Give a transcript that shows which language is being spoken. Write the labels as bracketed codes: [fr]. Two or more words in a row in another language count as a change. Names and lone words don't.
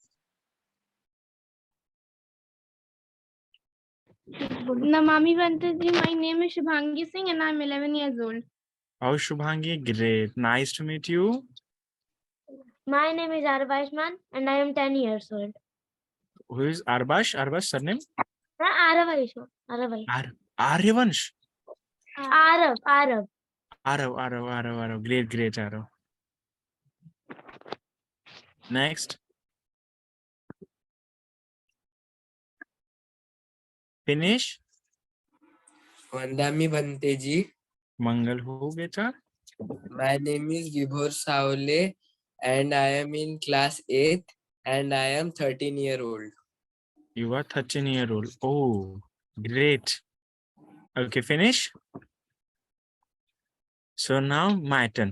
[hi] नमामि भंतेजी. [en] My name is Shubhangi Singh and I am 11 years old. Oh, Shubhangi, great. Nice to meet you. My name is Arvashman and I am 10 years old. Who is Arbash? Arbash surname? Arav. Aryavansh. Arav. Arav. Great, Arav. Next. Finish. [hi] वंदना बंते जी, मंगल हो, बेटा. [en] my name is Vibhor Saule and I am in class 8th and I am 13 years old. You are 13-year-old. Oh, great. Okay, finish. So now my turn.